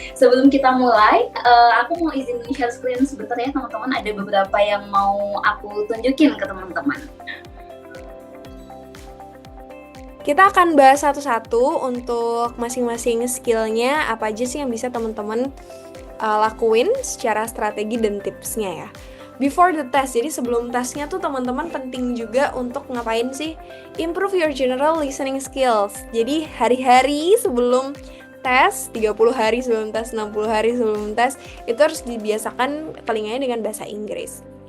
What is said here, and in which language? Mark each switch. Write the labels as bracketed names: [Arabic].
[Indonesian] Sebelum kita mulai, aku mau izin share screen sebentar ya teman-teman, ada beberapa yang mau aku tunjukin ke teman-teman. Kita akan bahas satu-satu untuk masing-masing skillnya apa aja sih yang bisa teman-teman lakuin secara strategi dan tipsnya ya. [English] Before the test, [Indonesian] jadi sebelum tesnya tuh teman-teman penting juga untuk ngapain sih? [English] Improve your general listening skills. [Indonesian] Jadi hari-hari sebelum tes, 30 hari sebelum tes, 60 hari sebelum tes, itu harus dibiasakan telinganya dengan bahasa Inggris.